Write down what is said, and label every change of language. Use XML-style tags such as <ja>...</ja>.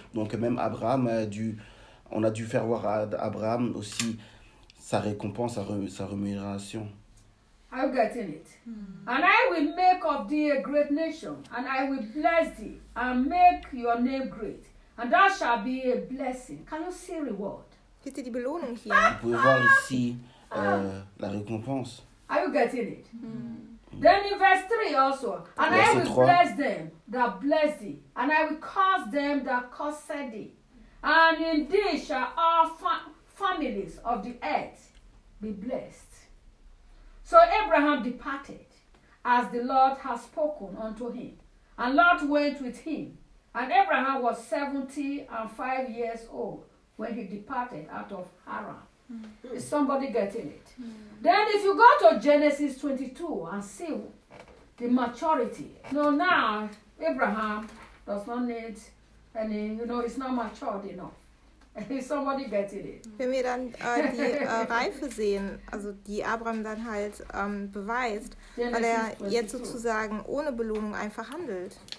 <fr>Donc même Abraham a dû On a dû faire voir à Abraham aussi sa récompense, sa rémunération.</fr> <en>I'm getting it. Mm. And I will make of thee a great nation, and I will bless thee, and make your name great, and thou shalt be a blessing. Can you see reward?</en> <fr>C'était des</fr> <en>belonging here.</en> <fr>Vous pouvez voir ici la récompense.</fr> <en>Are you getting it? Mm. Then in verse 3 also. And</en> <fr>verset</fr> <en>I will 3. Bless them that bless thee, and I will curse them that curse thee. And in thee shall all families of the earth be blessed. So Abraham departed, as the Lord has spoken unto him. And Lot went with him. And Abraham was 75 years old when he departed out of Haran. Mm-hmm. Is somebody getting it? Mm-hmm. Then if you go to Genesis 22 and see the maturity. No, now Abraham does not need... And it's not matured enough. Is somebody getting it?</en> <de>Wenn wir dann die Reife sehen, also die Abraham dann halt beweist, weil er jetzt sozusagen ohne Belohnung einfach handelt.</de>